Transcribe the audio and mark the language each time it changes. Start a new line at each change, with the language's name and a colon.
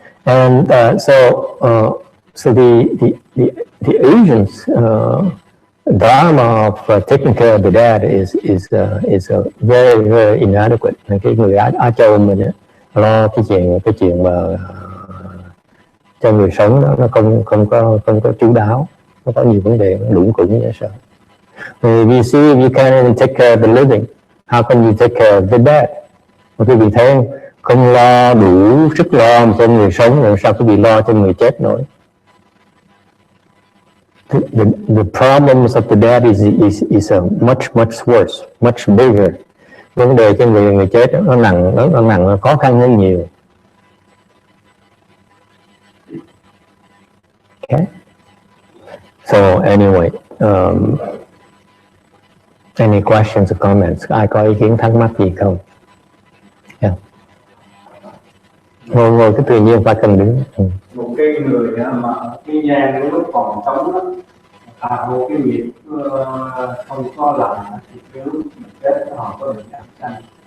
English: And so the Asians Dharma of taking care of the dead is a very, very inadequate.
Vietnamese: Cái người Á Châu mình lo cái chuyện mà cho người sống đó, nó không có chu đáo, nó có nhiều vấn đề lủng củng như sao.
English: If you see if you can't even take care of the living, how can you take care of the dead?
Vietnamese: Mà quý vị thấy không lo đủ sức lo cho người sống, rồi sao quý vị lo cho người chết nổi?
English: The problems of the dead is much worse, much bigger.
Vietnamese: Vấn đề cho người chết nó nặng, nó khó khăn hơn nhiều.
English: Okay. So anyway, any questions or comments?
Vietnamese: Ai có ý kiến thắc mắc gì không? Yeah. Ngồi cái tự nhiên phải cần đứng. Một cái người mà cái nhang lúc còn sống đó, một cái việc không có làm thì cái lúc mình chết họ có bị ác sanh.